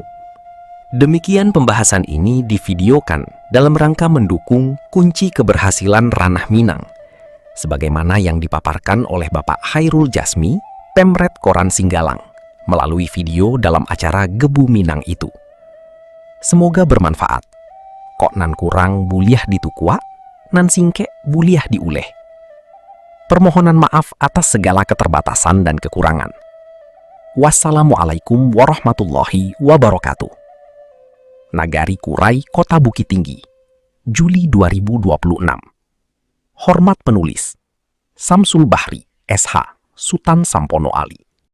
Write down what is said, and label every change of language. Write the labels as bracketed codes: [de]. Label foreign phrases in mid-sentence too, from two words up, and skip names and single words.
[id] Demikian pembahasan ini divideokan dalam rangka mendukung kunci keberhasilan ranah Minang, sebagaimana yang dipaparkan oleh Bapak Hairul Jasmi, Pemret Koran Singgalang, melalui video dalam acara Gebu Minang itu. Semoga bermanfaat. [min] Kok nan kurang buliah ditukua, nan singke buliah diuleh. [id] Permohonan maaf atas segala keterbatasan dan kekurangan. [ar] Wassalamualaikum warahmatullahi wabarakatuh. [id] Nagari Kurai, Kota Bukit Tinggi, Juli 2026. Hormat penulis, Samsul Bahri, SH, Sultan Sampono Ali.